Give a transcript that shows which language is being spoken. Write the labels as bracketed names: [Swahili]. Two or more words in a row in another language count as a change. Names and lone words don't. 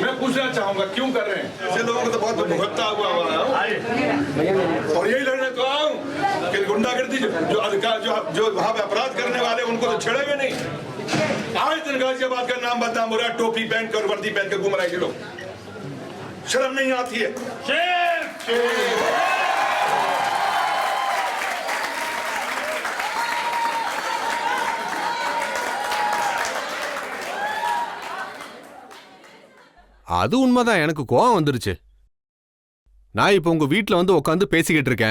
[Hindi] मैं पूछना चाहूंगा क्यों कर रहे हैं? ऐसे लोगों को तो बहुत भुगतता हुआ है और यही लड़ने तो आऊँ कि गुंडागर्दी जो अधिकार जो वहाँ पे अपराध करने वाले उनको तो छेड़ेंगे नहीं। आज दिन गाजियाबाद का नाम बदनाम हो रहा है, टोपी पहन कर वर्दी पहन कर घूम रहे हैं लोग। शर्म नहीं आती है? [Tamil] அது உண்மைதான். எனக்கு கோவம் வந்துருச்சு. நான் இப்ப உங்க வீட்டுல வந்து உட்காந்து பேசிக்கிட்டு இருக்கேன்.